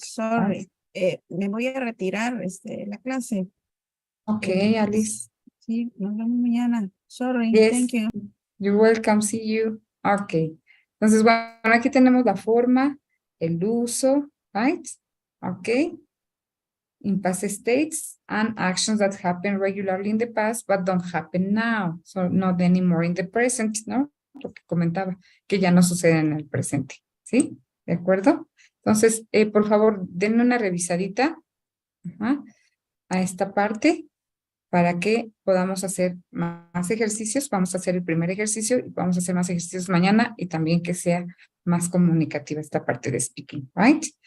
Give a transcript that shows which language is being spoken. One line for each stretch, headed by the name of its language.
English: sorry.
Spanish: Me voy a retirar la clase.
English: Ok, Alice.
Spanish: Sí, nos vemos mañana. Sorry,
English: Yes. thank you. You're welcome, see you. Ok.
Spanish: Entonces, bueno, aquí tenemos la forma, el uso, right?
English: Ok. In past states and actions that happen regularly in the past, but don't happen now. So not anymore in the present, ¿no?
Spanish: Lo que comentaba, que ya no sucede en el presente. ¿Sí? ¿De acuerdo? Entonces, por favor, denme una revisadita a esta parte para que podamos hacer más ejercicios. Vamos a hacer el primer ejercicio y vamos a hacer más ejercicios mañana y también que sea más comunicativa esta parte de speaking, right?